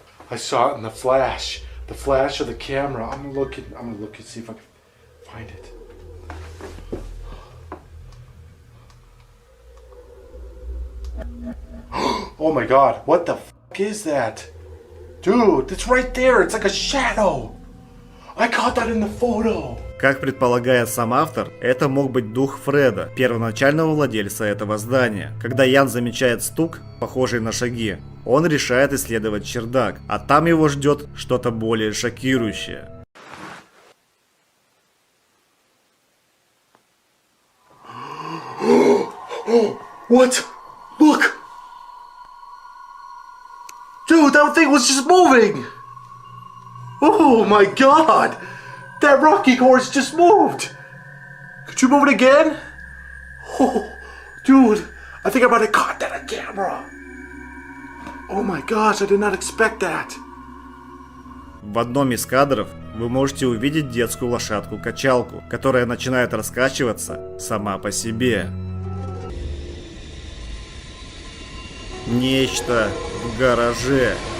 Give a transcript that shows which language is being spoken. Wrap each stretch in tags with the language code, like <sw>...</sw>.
<en>I saw it in the flash of the camera. I'm gonna look and see if I can find it. Oh my god, what the fuck is that? Dude, it's right there, it's like a shadow. I caught that in the photo.</en> <ru>Как предполагает сам автор, это мог быть дух Фреда, первоначального владельца этого здания. Когда Ян замечает стук, похожий на шаги, он решает исследовать чердак, а там его ждет что-то более шокирующее.</ru> <en>What? Look! Dude, that thing was just moving! Oh my god! That rocking horse just moved! Could you move it again? Oh, dude, I think I might have caught that on camera. Oh my gosh, I did not expect that.</en> <ru>В одном из кадров вы можете увидеть детскую лошадку-качалку, которая начинает раскачиваться сама по себе. Нечто в гараже.</ru>